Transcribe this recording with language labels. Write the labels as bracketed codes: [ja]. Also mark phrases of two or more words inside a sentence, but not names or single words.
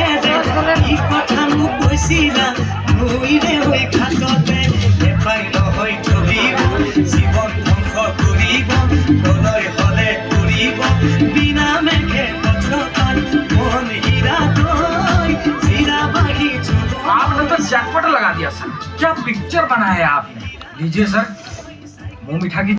[as] দে কি কথা মোক কৈছিলা নৈৰে হৈ ঘাটতে এপাই নহয় ধৰিব জীৱন ধ্বংস কৰিব প্ৰলয় হলে কৰিব বিনা মেঘে বজ্ৰপাত মন হীৰা দই চিৰা বাঢ়ি [hi] आपने तो जैकपॉट लगा दिया सर। क्या पिक्चर बनाया है आपने। लीजिए सर, मुंह मीठा की